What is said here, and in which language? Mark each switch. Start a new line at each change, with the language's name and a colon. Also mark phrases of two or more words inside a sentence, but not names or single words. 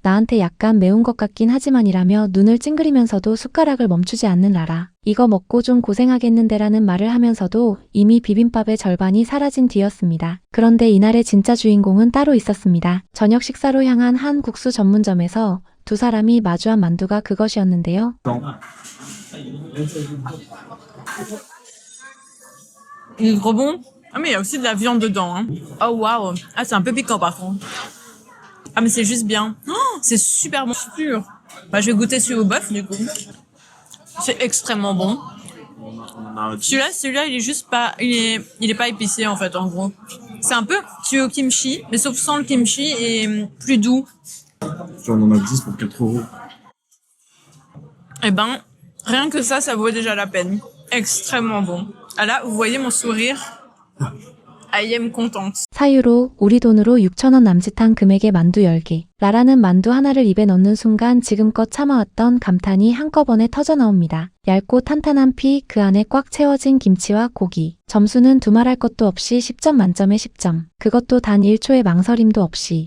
Korean: 나한테 약간 매운 것 같긴 하지만이라며 눈을 찡그리면서도 숟가락을 멈추지 않는 라라. 이거 먹고 좀 고생하겠는데라는 말을 하면서도 이미 비빔밥의 절반이 사라진 뒤였습니다. 그런데 이날의 진짜 주인공은 따로 있었습니다. 저녁 식사로 향한 한 국수 전문점에서 두 사람이 마주한 만두가 그것이었는데요.
French: Il est trop bon. Ah mais il y a aussi de la viande dedans. Hein. Oh waouh. Ah c'est un peu piquant par contre. Ah mais c'est juste bien. Oh, c'est super bon. Sûr. Bah je vais goûter celui au bœuf du coup. C'est extrêmement bon. Celui-là il est juste pas, il est pas épicé en fait en gros. C'est un peu celui au kimchi, mais sauf sans le kimchi et plus doux. On en a 10 pour 4 euros. Eh ben, rien que ça vaut déjà la peine. Extrêmement bon. Ah là, vous voyez mon sourire.
English: I am contente.
Korean: 사유로 우리 돈으로 6,000원 남짓한 금액의 만두 10개. 라라는 만두 하나를 입에 넣는 순간 지금껏 참아왔던 감탄이 한꺼번에 터져 나옵니다. 얇고 탄탄한 피, 그 안에 꽉 채워진 김치와 고기. 점수는 두말할 것도 없이 10점 만점에 10점. 그것도 단 1초의 망설임도 없이.